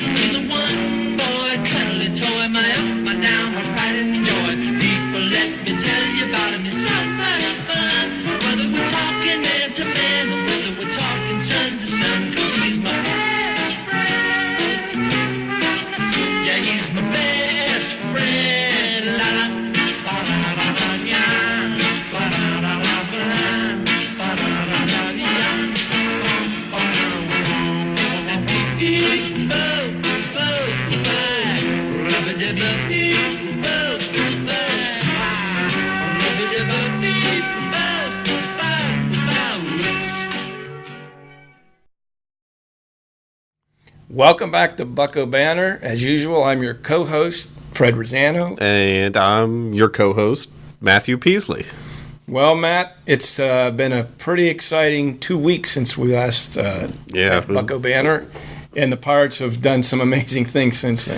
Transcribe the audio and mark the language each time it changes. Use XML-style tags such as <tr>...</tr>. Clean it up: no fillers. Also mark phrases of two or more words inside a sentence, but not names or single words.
<en>He's a one-boy, cuddly toy, my up, my down, my pride and joy. People, let me tell you about him. He's so much fun. Whether we're talking man to man or whether we're talking sun to sun, 'cause he's my best friend. Yeah, he's my best friend. La la, ba la la la ya, ba la la la ba, ba la la la ya, ba la la la. Beep, bo, bo, bye, rubba-dibba, beep, bo, bye, rubba-dibba, beep, bo, Welcome back to Bucco Banter. As usual, I'm your co-host, Fred Rossano. And I'm your co-host, Matthew Peaslee. Well, Matt, it's been a pretty exciting 2 weeks since we last had Bucco Banter, and the Pirates have done some amazing things since then.</en>